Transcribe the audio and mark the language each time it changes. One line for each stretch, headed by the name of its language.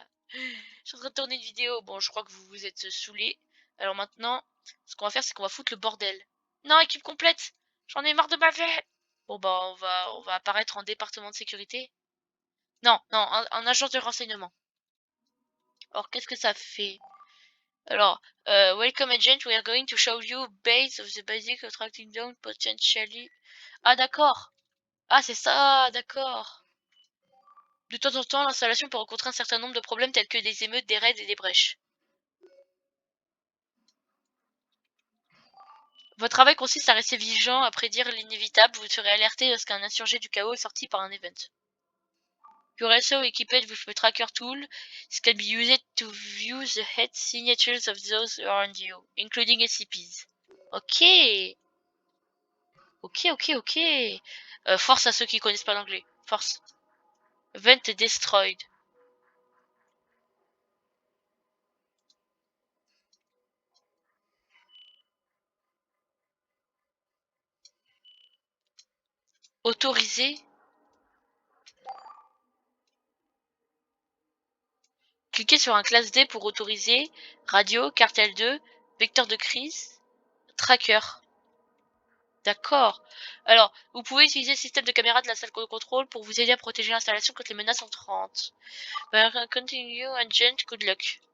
French: Je suis en train de tourner une vidéo. Bon, je crois que vous vous êtes saoulés. Alors maintenant, ce qu'on va faire, c'est qu'on va foutre le bordel. Non, équipe complète. J'en ai marre de ma vie. Bon, bah, on va apparaître en département de sécurité. Non, non, en agence de renseignement. Alors, qu'est-ce que ça fait?
English: Alors, welcome agent, we are going to show you base of the basic of tracking down potentially.
French: Ah, d'accord. Ah, c'est ça, d'accord. De temps en temps, l'installation peut rencontrer un certain nombre de problèmes tels que des émeutes, des raids et des brèches. Votre travail consiste à rester vigilant, à prédire l'inévitable. Vous serez alerté lorsqu'un insurgé du chaos est sorti par un event.
English: You're also equipped with a tracker tool. This can be used to view the head signatures of those around you, including SCPs.
French: Ok. Ok. Force à ceux qui connaissent pas l'anglais. Force.
English: Event destroyed.
French: Autorisé. Cliquez sur un classe D pour autoriser. Radio, cartel 2, vecteur de crise, tracker. D'accord. Alors, vous pouvez utiliser le système de caméra de la salle de contrôle pour vous aider à protéger l'installation contre les menaces entrantes.
English: Continue, agent, good luck.